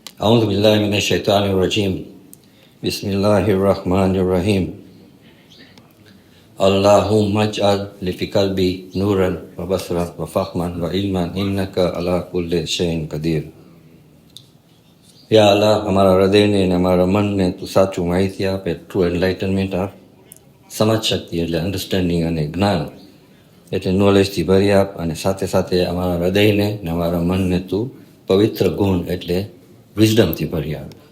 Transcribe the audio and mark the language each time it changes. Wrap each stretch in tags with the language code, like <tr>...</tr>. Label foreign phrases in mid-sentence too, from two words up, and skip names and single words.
<ar>أعوذ بالله من الشيطان الرجيم بسم الله الرحمن الرحيم اللهم اجعل في قلبي نورا وبصرا وفهما وعلما إنك على كل شيء قدير.</ar> <gu>યા અલ્લાહ, અમારા હૃદયને અને અમારા મનને તું સાચું માહિતી આપે,</gu> <en>true enlightenment</en> <gu>આપ, સમજ શક્તિ એટલે અન્ડરસ્ટેન્ડિંગ અને જ્ઞાન એટલે નોલેજથી ભરી આપ, અને સાથે સાથે અમારા હૃદયને અને અમારા મનને તું પવિત્ર ગુણ એટલે વિઝડમથી ભરી આપ.</gu>